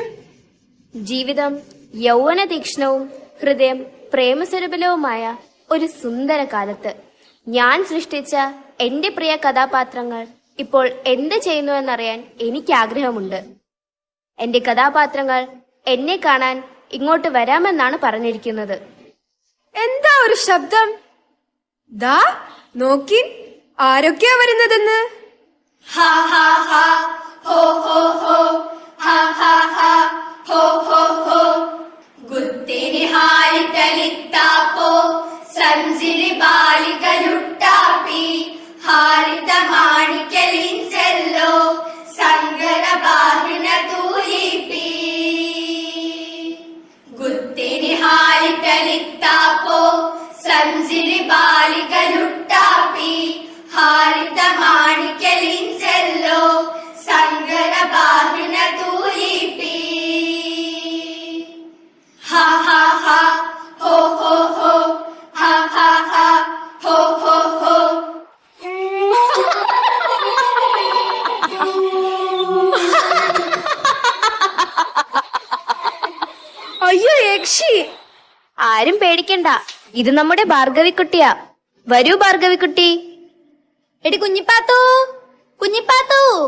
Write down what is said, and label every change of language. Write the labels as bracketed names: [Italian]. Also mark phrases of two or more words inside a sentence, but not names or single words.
[Malayalam] ജീവിതം യൗവന തീക്ഷ്ണവും ഹൃദയം പ്രേമസ്വരൂപലവുമായ ഒരു സുന്ദര കാലത്ത് ഞാൻ സൃഷ്ടിച്ച എന്റെ പ്രിയ കഥാപാത്രങ്ങൾ ഇപ്പോൾ എന്ത് ചെയ്യുന്നുവെന്നറിയാൻ എനിക്ക് ആഗ്രഹമുണ്ട്. എന്റെ കഥാപാത്രങ്ങൾ എന്നെ കാണാൻ ഇങ്ങോട്ട് വരാമെന്നാണ് പറഞ്ഞിരിക്കുന്നത്. എന്താ ഒരു ശബ്ദം? ദാ നോക്കിൻ, ആരൊക്കെയാ വരുന്നതെന്ന്. Ha ha ha, ho ho ho, ha ha ha, ho ho ho. ഗുത്തിനി ഹാരിതലിത്താപ്പോ സഞ്ചിരി ബാലികലുട്ടാപ്പി ഹാരിത മാണിക്കലിഞ്ചല്ലോ സങ്കര ബാഹിന തൂലിപ്പി. ഗുത്തിനി ഹാരിതലിത്താപ്പോ സഞ്ചിരി ബാലികലുട്ടാപ്പി ഹാരിത മാണിക്കലിഞ്ചല്ലോ സങ്കര ബാഹിന തൂലിപ്പി. Ha ha ha, ho ho ho, ha ha ha, ho ho ho. അയ്യോ യക്ഷി! ആരും പേടിക്കണ്ട, ഇത് നമ്മുടെ ഭാർഗവിക്കുട്ടിയാ. വരൂ ഭാർഗവിക്കുട്ടി. എടി കുഞ്ഞിപ്പാത്തു, കുഞ്ഞിപ്പാത്തു.